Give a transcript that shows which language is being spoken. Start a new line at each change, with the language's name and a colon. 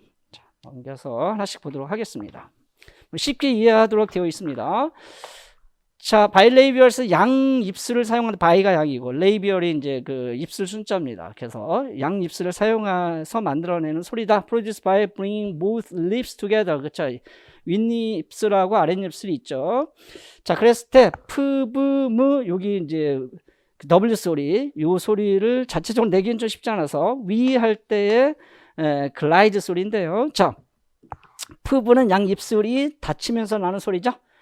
Korean: 자, 넘겨서 하나씩 보도록 하겠습니다. 쉽게 이해하도록 되어 있습니다. 자, 바이레이비얼스 양 입술을 사용하는, 바이가 양이고 레이비얼이 이제 입술 순자입니다. 그래서 양 입술을 사용해서 만들어내는 소리다.
English: Produced by bringing both lips together.
Korean: 그렇죠? 윗입술하고 아랫입술이 있죠. 자, 그랬을 때 푸브무 여기 이제 W 소리, 요 소리를 자체적으로 내기는 좀 쉽지 않아서 위 할 때의 글라이드 소리인데요. 자, 푸브는 양 입술이 닫히면서 나는 소리죠.